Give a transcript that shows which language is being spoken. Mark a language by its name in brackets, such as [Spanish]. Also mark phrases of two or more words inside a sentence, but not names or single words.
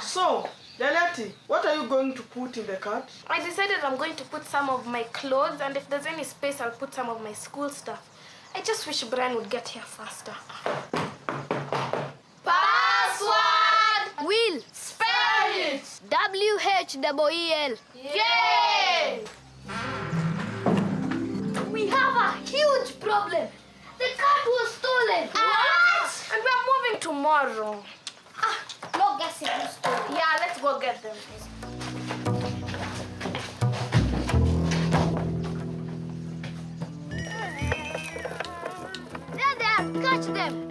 [English] So, Deleti, what are you going to put in the cart? I decided I'm going to put some of my clothes, and if there's any space, I'll put some of my school stuff. I just wish Brian would get here faster. Password! Will. Spell it! W-H-E-E-L. Yay! We have a huge problem. The card was stolen. What? And we are moving tomorrow. No guessing who stole it. Yeah, let's go get them. There, catch them.